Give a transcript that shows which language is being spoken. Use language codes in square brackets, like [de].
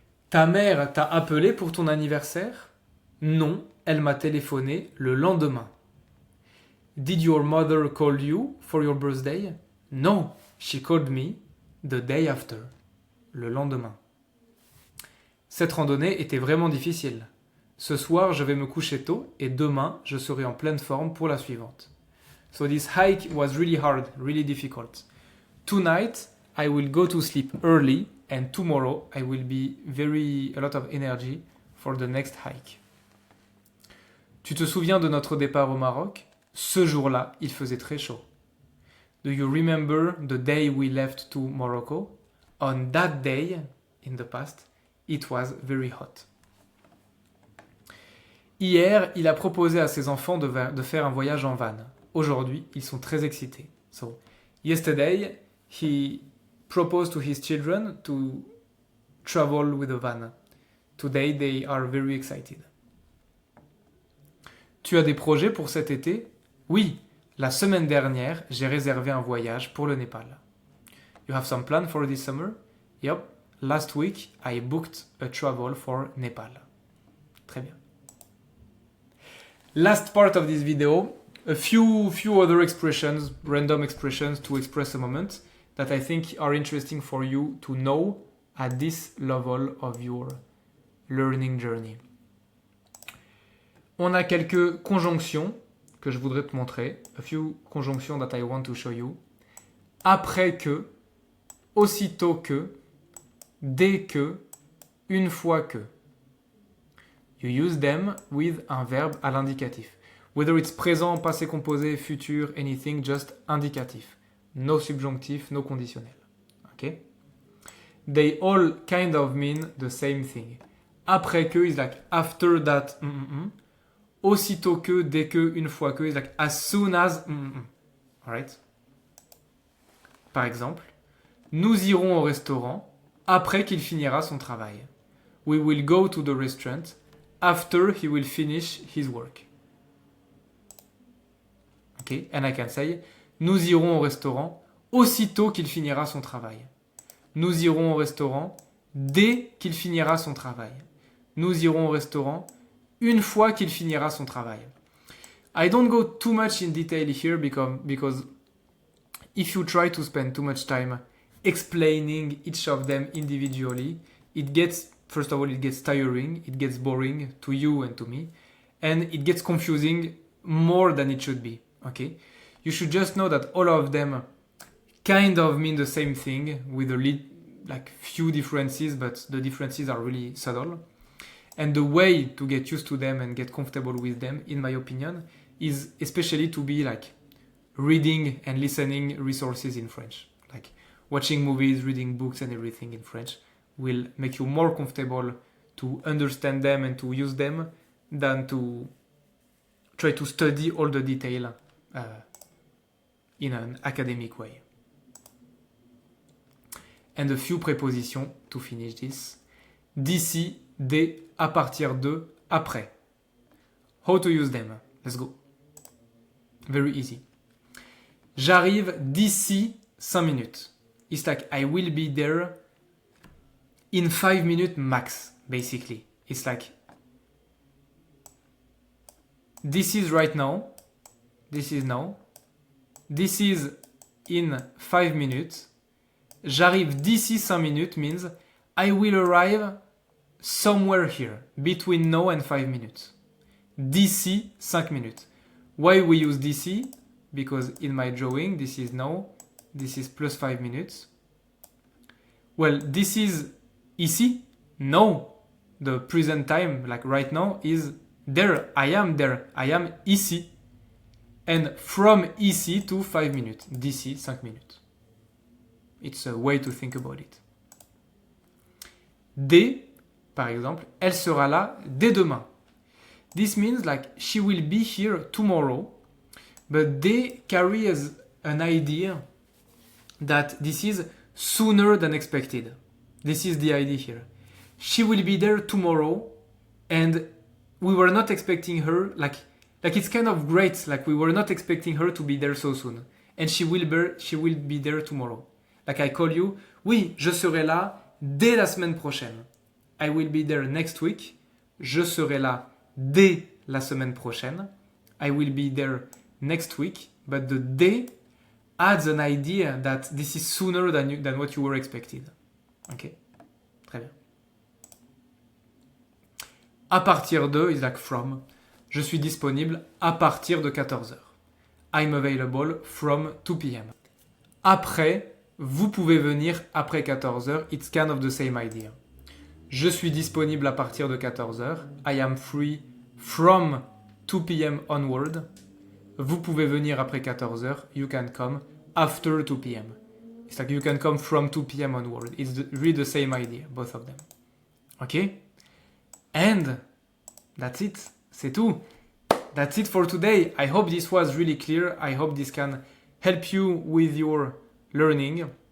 [fr] Ta mère t'a appelé pour ton anniversaire? Non, elle m'a téléphoné le lendemain. [en] Did your mother call you for your birthday? No, she called me the day after. [fr] Le lendemain. Cette randonnée était vraiment difficile. Ce soir, je vais me coucher tôt et demain, je serai en pleine forme pour la suivante. [en] So this hike was really hard, really difficult. Tonight, I will go to sleep early and tomorrow I will be a lot of energy for the next hike. [fr] Tu te souviens de notre départ au Maroc? Ce jour-là, il faisait très chaud. [en] Do you remember the day we left to Morocco? On that day, in the past, it was very hot. [fr] Hier, il a proposé à ses enfants de faire un voyage en van. Aujourd'hui, ils sont très excités. [en] So, yesterday, he proposed to his children to travel with a van. Today, they are very excited. [fr] Tu as des projets pour cet été? Oui, la semaine dernière, j'ai réservé un voyage pour le Népal. [en] You have some plan for this summer? Yep, last week, I booked a travel for Nepal. [fr] Très bien. [en] Last part of this video, a few other expressions, random expressions to express a moment that I think are interesting for you to know at this level of your learning journey. [fr] On a quelques conjonctions que je voudrais te montrer. [en] A few conjunctions that I want to show you. [fr] Après que, aussitôt que, dès que, une fois que. [en] You use them with [fr] un verbe à l'indicatif. [en] Whether it's présent, passé composé, futur, anything, just indicatif. No subjonctif, no conditionnel. Okay? They all kind of mean the same thing. Après que is like after that. Aussitôt que, dès que, une fois que is like as soon as. Alright? [fr] Par exemple, nous irons au restaurant après qu'il finira son travail. [en] We will go to the restaurant after he will finish his work. Okay? And I can say, [fr] nous irons au restaurant aussitôt qu'il finira son travail. Nous irons au restaurant dès qu'il finira son travail. Nous irons au restaurant une fois qu'il finira son travail. [en] I don't go too much in detail here because if you try to spend too much time explaining each of them individually, first of all, it gets tiring, it gets boring to you and to me, and it gets confusing more than it should be, okay? You should just know that all of them kind of mean the same thing with few differences, but the differences are really subtle. And the way to get used to them and get comfortable with them, in my opinion, is especially to be reading and listening resources in French. Like watching movies, reading books and everything in French will make you more comfortable to understand them and to use them than to try to study all the detail in an academic way. And a few prepositions to finish this. [fr] D'ici, dès, à partir de, après. [en] How to use them? Let's go. Very easy. [fr] J'arrive d'ici 5 minutes. [en] It's like I will be there in 5 minutes max, basically. It's like this is right now. This is now. This is in 5 minutes. J'arrive d'ici 5 minutes means I will arrive somewhere here, between now and 5 minutes. D'ici 5 minutes. Why we use d'ici? Because in my drawing, this is now, this is plus 5 minutes. Well, this is ici? No. The present time, like right now, is there. I am there. I am ici. And from ici to 5 minutes. [fr] D'ici 5 minutes. [en] It's a way to think about it. [fr] Dès, par exemple, elle sera là dès demain. [en] This means like she will be here tomorrow, but dès carries an idea that this is sooner than expected. This is the idea here. She will be there tomorrow, and we were not expecting her, like it's kind of great, like we were not expecting her to be there so soon. And she will be there tomorrow. Like I call you, [fr] oui, je serai là dès la semaine prochaine. [en] I will be there next week. [fr] Je serai là dès la semaine prochaine. [en] I will be there next week. But the day adds an idea that this is sooner than what you were expected. [fr] Ok? Très bien. [en] À partir de is like from. [fr] Je suis disponible à partir de 14h. [en] I'm available from 2 p.m. [fr] Après, vous pouvez venir après 14h. [en] It's kind of the same idea. [fr] Je suis disponible à partir de 14h. [en] I am free from 2 p.m. onward. [fr] Vous pouvez venir après 14h. [en] You can come after 2 p.m. It's like you can come from 2 p.m. onward. It's really the same idea, both of them. Okay? And that's it. [fr] C'est tout. [en] That's it for today. I hope this was really clear. I hope this can help you with your learning.